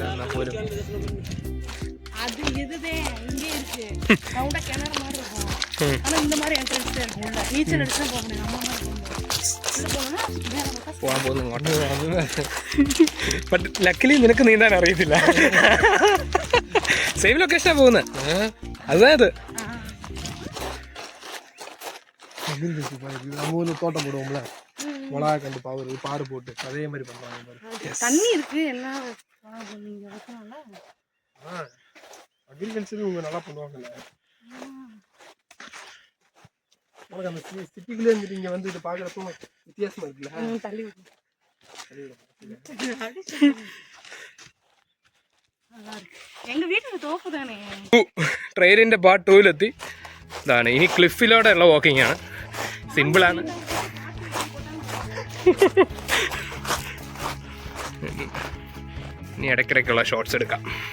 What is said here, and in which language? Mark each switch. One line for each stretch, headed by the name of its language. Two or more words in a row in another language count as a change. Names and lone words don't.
Malayalam: എന്നാൽ പോലും പോകാൻ പോകുന്നു ഇങ്ങോട്ട്.
English: but luckily
Malayalam: നിനക്ക് നീന്താൻ അറിയത്തില്ല.
English: same location-ആണ്
Malayalam: പോകുന്നത്. അതായത്
Tamil: தோட்டம் போடுவோம்ல, மிளகா கண்டு பாரு போட்டு அதே மாதிரி பண்றாங்க. தண்ணி இருக்கு எல்லாம். அக்ரிகல்ச்சர் இவங்க நல்லா பண்ணுவாங்கல்ல. உனக்கு அந்த சிட்டிக்குள்ளே இருந்துட்டு இங்கே வந்து இது பார்க்குறப்போ வித்தியாசமா இருக்குல்ல. எங்க வீட்டுக்கு தோப்பு தானே.
Malayalam: ട്രെയിനിൻ്റെ പാർട്ട് 2-ലെത്തി. ഇതാണ് ഇനി ക്ലിഫിലൂടെ ഉള്ള വാക്കിംഗ് ആണ്. സിമ്പിളാണ്. ഇനി ഇടയ്ക്കിടയ്ക്കുള്ള ഷോർട്സ് എടുക്കാം.